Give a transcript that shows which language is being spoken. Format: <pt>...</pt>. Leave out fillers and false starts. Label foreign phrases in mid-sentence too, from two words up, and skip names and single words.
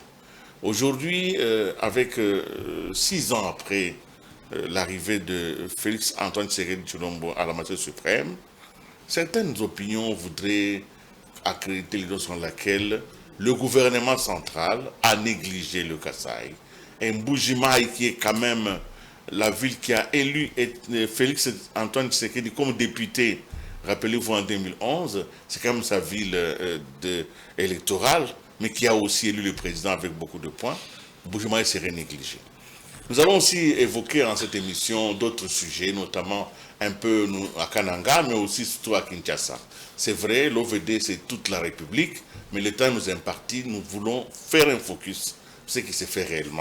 <fr>Aujourd'hui, avec 6 ans après l'arrivée de Félix Antoine Tshisekedi Tshilombo à la matière suprême, certaines opinions voudraient accréditer l'idée sur laquelle le gouvernement central a négligé le Kasaï. Et Mbuji-Mayi, qui est quand même la ville qui a élu Félix Antoine Tshisekedi comme député, rappelez-vous en 2011, c'est quand même sa ville électorale, mais qui a aussi élu le président avec beaucoup de points. Mbuji-Mayi serait négligé. Nous allons aussi évoquer dans cette émission d'autres sujets, notamment un peu à Kananga, mais aussi surtout à Kinshasa. C'est vrai, l'OVD, c'est toute la République, mais le temps nous est imparti, nous voulons faire un focus sur ce qui s'est fait réellement.</fr>